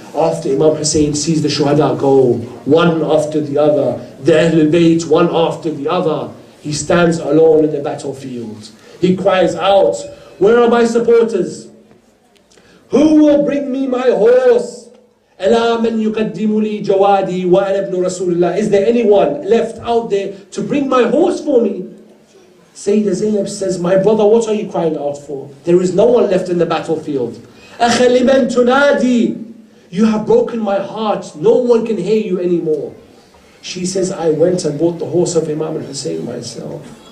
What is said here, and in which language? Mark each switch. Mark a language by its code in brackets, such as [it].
[en] After Imam Hussein sees the shuhada go, one after the other, the Ahlul Bayt, one after the other, he stands alone in the battlefield. He cries out, where are my supporters? Who will bring me my horse? [ar] ألا من يقدم لي جوادي وأنا ابن رسول الله. [en] Is there anyone left out there to bring my horse for me? Sayyidah Zainab says, my brother, what are you crying out for? There is no one left in the battlefield. [ar] أخ لمن تنادي. [en] You have broken my heart. No one can hear you anymore. She says, I went and bought the horse of Imam al-Hussein myself.